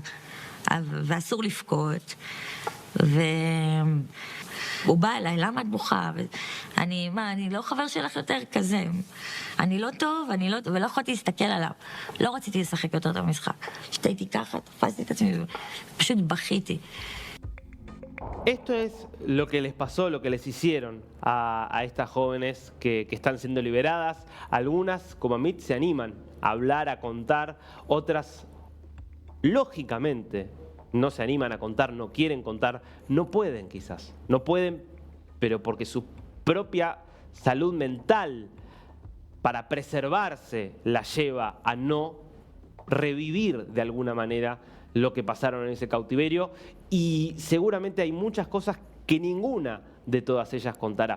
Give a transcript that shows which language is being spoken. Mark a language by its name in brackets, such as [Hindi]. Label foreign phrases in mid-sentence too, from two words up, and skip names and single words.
[Hebrew] ואסור לבכות, והוא בא אליי, למה את בוכה? אני לא חבר שלך יותר כזה, אני לא טוב, ולא יכולתי להסתכל עליו, לא רציתי לשחק יותר את המשחק, שתהייתי ככה, תפסתי את עצמי, פשוט בכיתי. [Spanish] Esto es lo que les pasó, lo que les hicieron a estas jóvenes que están siendo liberadas. Algunas, como Amit, se animan a hablar, a contar, otras lógicamente no se animan a contar, no quieren contar, no pueden quizás, no pueden, pero porque su propia salud mental para preservarse la lleva a no revivir de alguna manera lo que pasaron en ese cautiverio y seguramente hay muchas cosas que ninguna de todas ellas contará.